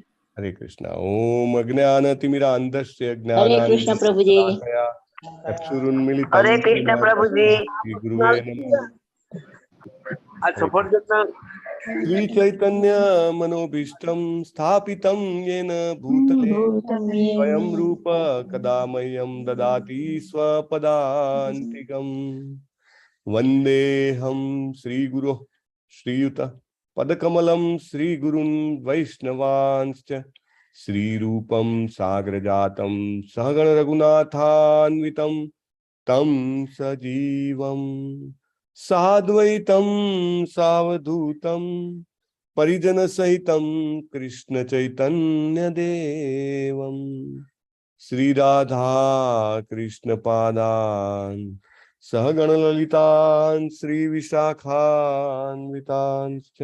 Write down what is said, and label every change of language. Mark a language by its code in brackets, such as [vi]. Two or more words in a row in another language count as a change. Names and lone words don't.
[sa] હરે કૃષ્ણ. ઓમ અજ્ઞાનતિમિરાંધસ્ય પ્રભુજી. ચક્ષુરુન્મિલિતં હરે કૃષ્ણ પ્રભુજી. શ્રી ગુરુવે નમઃ. શ્રી ચૈતન્ય મનોભીષ્ટં સ્થાપિतं येन भूतले स्वयं रूप कदा मह्यं ददाति स्वपदान्तिकम्. वन्देऽहं श्रीगुरो श्रीयुत पदकमलं श्रीगुरुन् वैष्णवांश्च श्रीरूपं साग्रजातं सहगण रघुनाथान्वितं तं सजीवं साद्वैतं सावधूतं परिजन सहितं कृष्ण चैतन्य देवं श्री राधा कृष्ण पादान् सहगण ललितान् श्री विशाखान्वितांश्च.